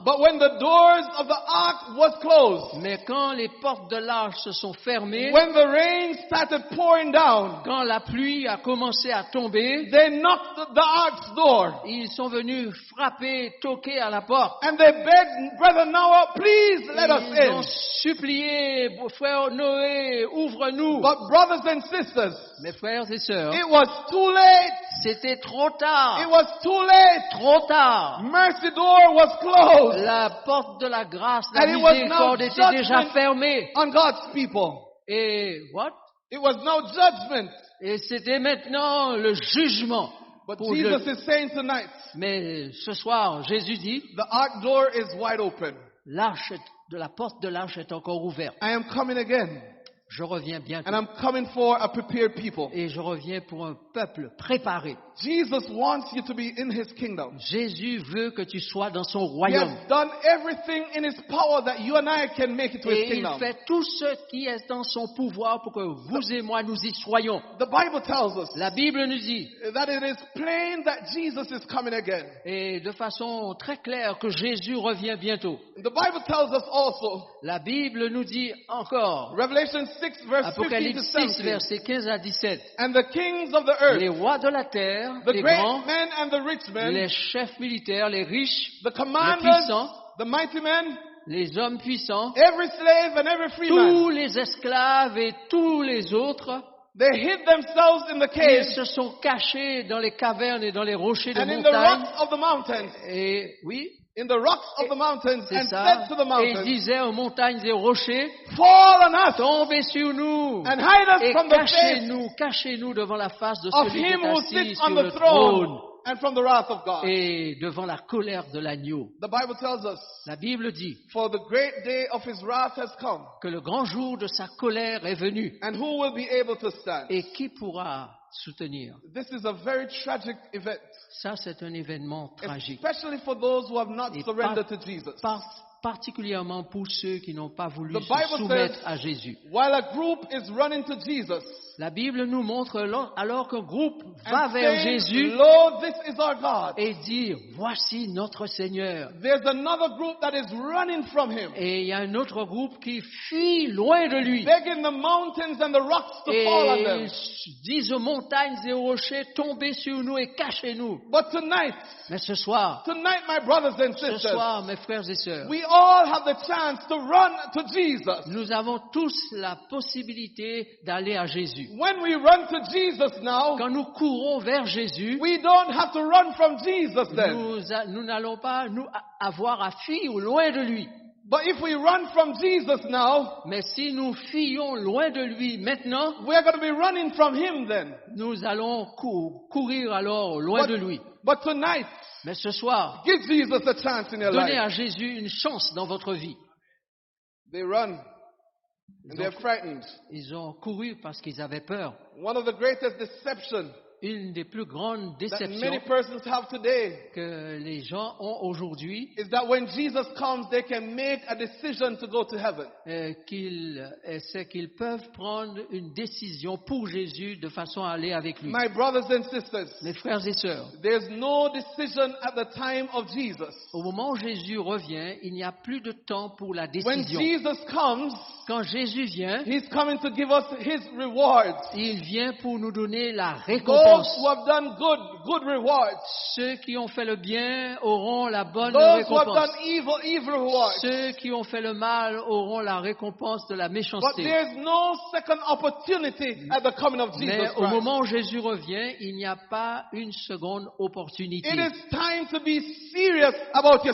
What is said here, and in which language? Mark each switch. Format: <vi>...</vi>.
<en>But when the doors of the ark was closed,</en> <fr>Mais quand les portes de l'arche se sont fermées,</fr> <en>when the rain started pouring down,</en> <fr>quand la pluie a commencé à tomber,</fr> <en>they knocked the ark's door</en> <fr>ils sont venus frapper, toquer à la porte.</fr> <en>and they begged Brother Noah, please let us</en> <fr>Ils ont</fr> <en>in.</en> <fr>supplié, frère Noé, ouvre-nous.</fr> <en>But brothers and sisters,</en> <fr>Mes frères et sœurs,</fr> <en>it was too late.</en> <fr>c'était trop</fr> <en>It</en> <fr>tard.</fr> <en>was too late.</en> <fr>Trop tard.</fr> <en>Mercy door was closed</en> <fr>La porte de la grâce, la</fr> <en>And it was</en> <fr>miséricorde</fr> <en>now</en> <fr>était déjà</fr> <en>judgment.</en> <fr>fermée.</fr> <en>on God's people.</en> <fr>Et what?</fr> <en>It was now judgment.</en> <fr>Et c'était maintenant le jugement.</fr> <en>But</en> <fr>pour</fr> <en>Jesus</en> <fr>le-</fr> <en>is saying tonight,</en> <fr>Mais ce soir, Jésus dit,</fr> <en>the ark door is wide open.</en> <fr>la porte de l'arche est encore ouverte.</fr> <en>I am coming again.</en> <fr>Je reviens bientôt.</fr> <en>And I'm coming for a prepared people.</en> <fr>Et je reviens pour un peuple préparé.</fr> <en>Jesus wants you to be in his kingdom.</en> <fr>Jésus veut que tu sois dans son</fr> <en>He</en> <fr>royaume.</fr> <en>has done everything in his power that you and I can make it to his</en> <fr>Et il</fr> <en>kingdom.</en> <fr>fait tout ce qui est dans son pouvoir pour que vous et moi nous y soyons.</fr> <en>The Bible tells us</en> <fr>La Bible nous dit,</fr> <en>that it is plain that Jesus is coming again.</en> <fr>et de façon très claire, que Jésus revient bientôt.</fr> <en>The Bible tells us also,</en> <fr>La Bible nous dit encore,</fr> <en>Revelation 6, verse 15 to</en> <fr>Apocalypse 6,</fr> <en>17.</en> <fr>versets 15 à 17.</fr> <en>And the kings of the</en> <fr>Les</fr> <en>earth,</en> <fr>rois de la terre,</fr> <en>the</en> <fr>les</fr> <en>great</en> <fr>grands,</fr> <en>men and the rich men,</en> <fr>les chefs militaires, les riches,</fr> <en>the</en> <fr>les</fr> <en>commanders,</en> <fr>puissants,</fr> <en>the mighty men,</en> <fr>les hommes puissants,</fr> <en>every slave and every free man,</en> <fr>tous les esclaves et tous les autres,</fr> <en>they hid themselves in the</en> <fr>ils</fr> <en>caves</en> <fr>se sont cachés dans les cavernes et dans les rochers de</fr> <en>and in the</en> <fr>montagne.</fr> <en>rocks of the mountains,</en> <fr>Et oui,</fr> <en>in the rocks of the mountains,</en> <fr>c'est</fr> <en>and</en> <fr>ça.</fr> <en>said to the</en> <fr>Et ils</fr> <en>mountains,</en> <fr>disaient aux montagnes et aux rochers,</fr> <en>fall on us</en> <fr>tombez sur nous</fr> <en>and hide us</en> <fr>et</fr> <en>from the face</en> <fr>cachez-nous devant la face de</fr> <en>of</en> <fr>celui qui</fr> <en>him</en> <fr>est</fr> <en>who</en> <fr>assis</fr> <en>sits</en> <fr>sur</fr> <en>on</en> <fr>le</fr> <en>the throne</en> <fr>trône</fr> <en>and from the wrath of God.</en> <fr>et devant la colère de l'agneau.</fr> <en>The Bible tells us,</en> <fr>La Bible dit</fr> <en>for the great day of his wrath has come,</en> <fr>que le grand jour de sa colère est venu.</fr> <en>and who will be able to stand?</en> <fr>Et qui pourra soutenir?</fr> <en>This is a very tragic event,</en> <fr>Ça, c'est un événement tragique.</fr> <en>especially for those who have not</en> <fr>Et</fr> <en>surrendered to Jesus.</en> <fr>particulièrement pour ceux qui n'ont pas voulu</fr> <en>The</en> <fr>se</fr> <en>Bible</en> <fr>soumettre</fr> <en>says,</en> <fr>à Jésus.</fr> <en>while a group is running to Jesus,</en> <fr>La Bible nous montre alors qu'un groupe va</fr> <en>and</en> <fr>vers</fr> <en>saying,</en> <fr>Jésus</fr> <en>Lord, this is our God,</en> <fr>et dire, voici notre Seigneur.</fr> <en>there's another group that is running from him,</en> <fr>Et il y a un autre groupe qui fuit loin de lui.</fr> <en>begging the mountains and the rocks to fall on</en> <fr>Et</fr> <en>them.</en> <fr>ils disent aux montagnes et aux rochers, tombez sur nous et cachez-nous.</fr> <en>But tonight,</en> <fr>Mais ce soir,</fr> <en>my brothers and</en> <fr>ce</fr> <en>sisters,</en> <fr>soir, mes frères et sœurs,</fr> <en>we all have the chance to run to Jesus.</en> <fr>nous avons tous la possibilité d'aller à Jésus.</fr> <en>When we run to Jesus now,</en> <fr>Quand nous courons vers Jésus,</fr> <en>we don't have to run from Jesus then.</en> <fr>nous n'allons pas avoir à fuir loin de lui.</fr> <en>But if we run from Jesus now,</en> <fr>Mais si nous fuyons loin de lui maintenant,</fr> <en>we're going to be running from him then.</en> <fr>nous allons courir alors loin de lui.</fr> <en>But tonight,</en> <fr>Mais ce soir,</fr> <en>give Jesus a chance in your</en> <fr>donnez</fr> <en>life.</en> <fr>à Jésus une chance dans votre vie.</fr> <en>They run and they're frightened.</en> <fr>Ils ont couru parce qu'ils avaient peur.</fr> <en>One of the greatest deception</en> <fr>Une des plus grandes</fr> <en>that</en> <fr>déceptions</fr> <en>many persons have today</en> <fr>que les gens ont aujourd'hui,</fr> <en>is that when Jesus comes, they can make a decision to go to heaven.</en> <fr>c'est qu'ils peuvent prendre une décision pour Jésus de façon à aller avec lui.</fr> <en>My brothers and sisters,</en> <fr>Mes frères et sœurs,</fr> <en>there's no decision at the time of Jesus.</en> <fr>au moment où Jésus revient, il n'y a plus de temps pour la</fr> <en>When</en> <fr>décision.</fr> <en>Jesus comes,</en> <fr>Quand Jésus vient,</fr> <en>He's coming to give us His rewards.</en> <fr>il vient pour nous donner la</fr> <en>Those</en> <fr>récompense.</fr> <en>who have done good rewards.</en> <fr>Ceux qui ont fait le bien auront la bonne</fr> <en>Those who have</en> <fr>récompense.</fr> <en>done evil rewards.</en> <fr>Ceux qui ont fait le mal auront la récompense de la</fr> <en>But</en> <fr>méchanceté.</fr> <en>there's no second opportunity at the coming of</en> <fr>Mais</fr> <en>Jesus</en> <fr>au</fr> <en>Christ.</en> <fr>moment où Jésus revient, il n'y a pas une seconde opportunité.</fr> <en>It is time to be serious about your</en>